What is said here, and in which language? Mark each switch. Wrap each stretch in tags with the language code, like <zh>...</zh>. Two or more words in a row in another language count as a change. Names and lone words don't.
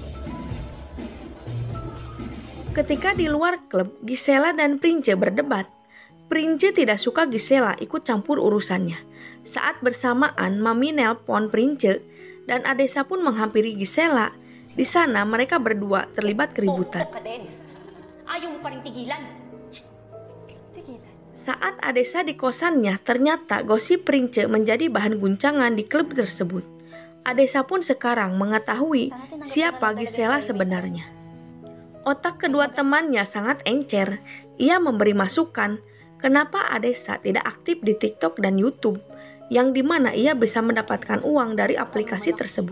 <id>Ketika di luar klub, Gisela dan Prince berdebat. Prince tidak suka Gisela ikut campur urusannya. Saat bersamaan, Mami nelpon Prince dan Adesa pun menghampiri Gisela. Di sana mereka berdua terlibat keributan.</id> <tl>Pok ka din. Ayaw mo pa rin tigilan. Tigilan.</tl> <id>Saat Adesa di kosannya, ternyata gosip Prince menjadi bahan guncangan di klub tersebut. Adesa pun sekarang mengetahui siapa Gisela sebenarnya. Otak kedua temannya sangat encer. Ia memberi masukan kenapa Adesa tidak aktif di TikTok dan YouTube, yang dimana ia bisa mendapatkan uang dari aplikasi tersebut.</id>